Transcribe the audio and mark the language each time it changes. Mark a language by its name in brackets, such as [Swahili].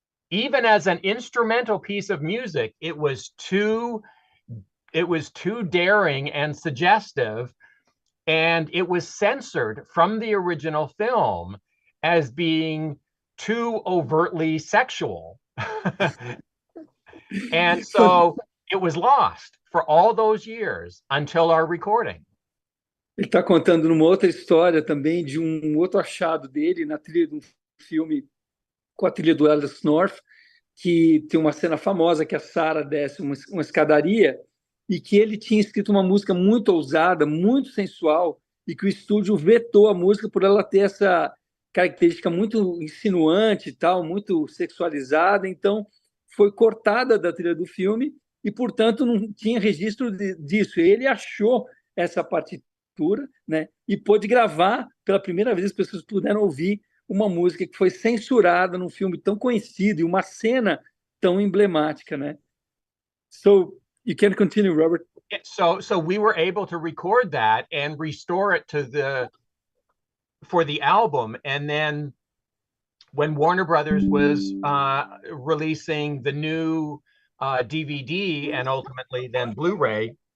[English] Even as an instrumental piece of music, it was too daring and suggestive, and it was censored from the original film as being too overtly sexual. And so it was lost for all those years until our recording. [Portuguese] Ele está contando numa outra história também de outro achado dele na trilha de um filme com a trilha do Alex North, que tem uma cena famosa que a Sarah desce uma escadaria e que ele tinha escrito uma música muito ousada, muito sensual, e que o estúdio vetou a música por ela ter essa característica muito insinuante e tal, muito sexualizada. Então, foi cortada da trilha do filme e, portanto, não tinha registro disso. Ele achou essa partitura, né, e pôde gravar pela primeira vez, as pessoas puderam ouvir uma música que foi censurada num filme tão conhecido e uma cena tão emblemática, né? [English] So you can continue, Robert. So we were able to record that and restore it for the album, and then when Warner Brothers was releasing the new DVD and ultimately then Blu-ray